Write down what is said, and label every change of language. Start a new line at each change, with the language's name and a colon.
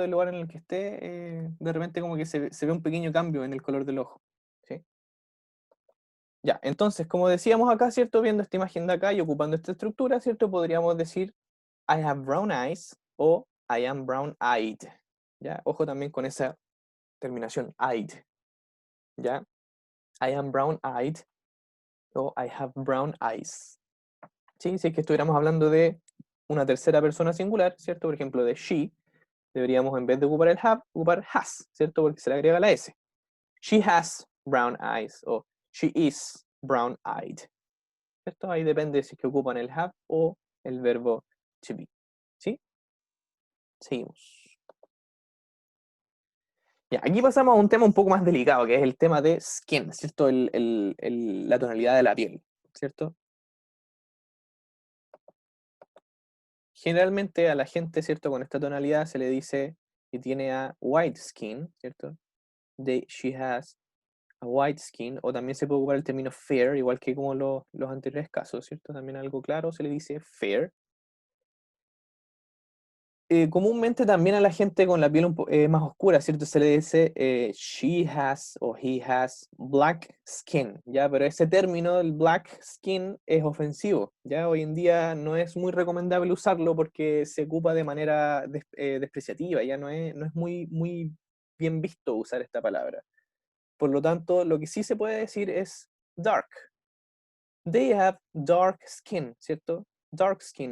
Spanish: Del lugar en el que esté, de repente como que se ve un pequeño cambio en el color del ojo. ¿Sí? Ya, entonces, como decíamos acá, ¿cierto? Viendo esta imagen de acá y ocupando esta estructura, ¿cierto? Podríamos decir
English: I have brown eyes o I am brown-eyed.
Spanish: ¿Ya? Ojo también con esa terminación, eyed. ¿Ya?
English: I am brown-eyed o I have brown eyes.
Spanish: ¿Sí? Si es que estuviéramos hablando de una tercera persona singular, ¿cierto? Por ejemplo, de she, deberíamos en vez de ocupar el have, ocupar has, ¿cierto? Porque se le agrega la S.
English: She has brown eyes o she is brown-eyed.
Spanish: ¿Cierto? Ahí depende si es que ocupan el have o el verbo to be. ¿Sí? Seguimos. Ya, aquí pasamos a un tema un poco más delicado, que es el tema de skin, ¿cierto? La tonalidad de la piel, ¿cierto? Generalmente a la gente, ¿cierto? Con esta tonalidad se le dice que tiene
English: a white skin,
Spanish: ¿cierto?
English: She has a white skin,
Spanish: o también se puede ocupar el término fair, igual que como los anteriores casos, ¿cierto? También algo claro se le dice fair. Comúnmente también a la gente con la piel más oscura, ¿cierto? Se le dice
English: she has
Spanish: o
English: he has black skin,
Spanish: ¿ya? Pero ese término, el black skin, es ofensivo, ¿ya? Hoy en día no es muy recomendable usarlo porque se ocupa de manera despreciativa, ya no es muy bien visto usar esta palabra. Por lo tanto, lo que sí se puede decir es dark.
English: They have dark skin,
Spanish: ¿cierto?
English: Dark skin.